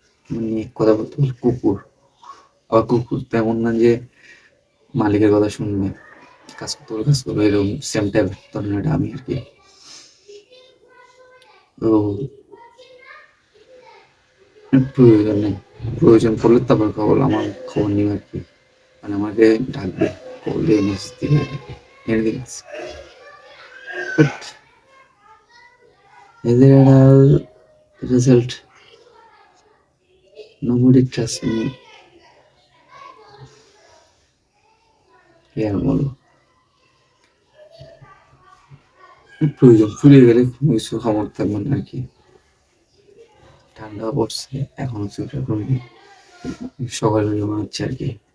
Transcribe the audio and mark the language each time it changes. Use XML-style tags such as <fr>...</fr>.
<bn>মানে কথা বলতে বলতে কুকুর, আবার কুকুর তেমন না যে মালিকের কথা শুনবে, কাজ করতে কাজ করবে, এরকম সেম টাইপ ধরনের আমি আর কি। তো প্রয়োজন নেই, প্রয়োজন পড়লে তারপর খবর আমার খবর নিবে আর কি, মানে আমাকে ডাকবে, করলে নিউজ দিবে, anything. But</bn> <en>as a result, nobody trusts me.</en> <bn>কি আর বলবো, প্রয়োজন ফুরিয়ে গেলে কোনো কিছু খবর থাকবে না আর কি। ঠান্ডা পড়ছে, এখনো সোয়েটার পরিনি, সকালে মনে হচ্ছে আর কি।</bn>